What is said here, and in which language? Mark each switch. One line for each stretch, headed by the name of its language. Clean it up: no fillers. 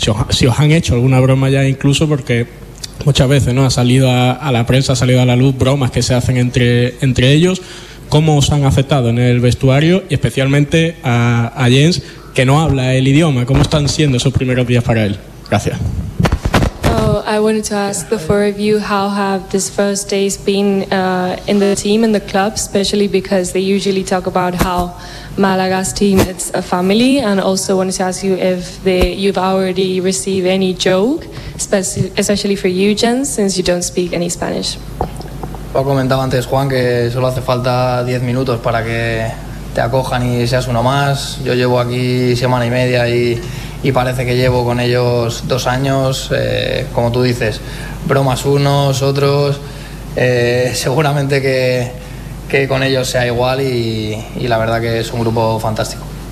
Spanish: Si os han hecho alguna broma ya incluso, porque muchas veces, ¿no?, ha salido a la prensa, ha salido a la luz bromas que se hacen entre ellos. ¿Cómo os han aceptado en el vestuario? Y especialmente a Jens, que no habla el idioma. ¿Cómo están siendo esos primeros días para él? Gracias.
English: I wanted to ask the four of you, how have these first days been in the team, in the club, especially because they usually talk about how Malaga's team, it's a family, and also wanted to ask you if you've already received any joke, especially for you, Jens, since you don't speak any Spanish.
Spanish: Lo comentaba antes, Juan, que solo hace falta 10 minutos para que te acojan y seas uno más. Yo llevo aquí semana y media y parece que llevo con ellos 2 años, como tú dices, bromas unos, otros, seguramente que con ellos sea igual y la verdad que es un grupo fantástico.